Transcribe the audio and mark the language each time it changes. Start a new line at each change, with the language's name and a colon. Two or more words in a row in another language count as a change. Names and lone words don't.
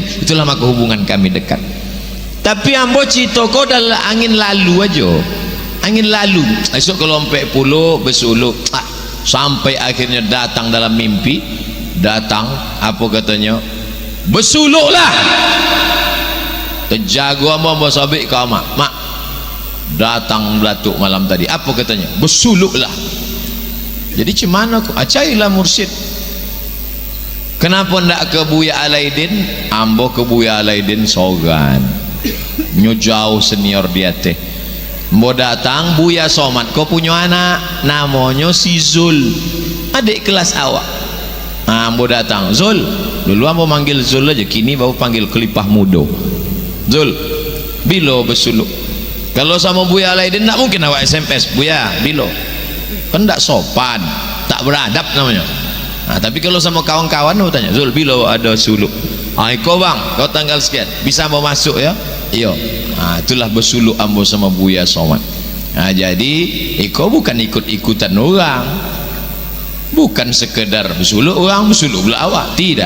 Indonesian: Itulah maka hubungan kami dekat. Tapi ambo cerita kau adalah angin lalu aja. Angin lalu. Esok kalau 40 bersuluk sampai akhirnya datang dalam mimpi. Datang apa katanya? Bersuluklah.
Minangkabau: Terjaga ambo sabik kau mak.
Indonesian: Datang Datuk malam tadi. Apa katanya? Bersuluklah. Jadi cemana aku? Acailah mursyid. Kenapa ndak ke Buya Alaidin?
Minangkabau: Ambo ke Buya Alaidin sogan. Nyo jauh senior dia teh.
Indonesian: Mau datang Buya Somad, kau punya anak namanya si Zul, adik kelas awak.
Minangkabau: Ambo datang, Zul. Dulu ambo manggil Zul aja, kini baru panggil Kelipah Mudo. Zul, bilo bersuluk.
Indonesian: Kalau sama Buya Alaidin ndak mungkin awak SMS, Buya, bilo. Kan ndak sopan, tak beradab namanya. Nah, tapi kalau sama kawan-kawan mau tanya, Zul, bila ada suluk? Kau bang, kau tanggal sekian, bisa mau masuk ya? Iya. Nah, itulah bersuluk ambo sama Buya Somad. Nah, jadi kau bukan ikut-ikutan orang, bukan sekedar bersuluk orang, bersuluk pula awak, tidak.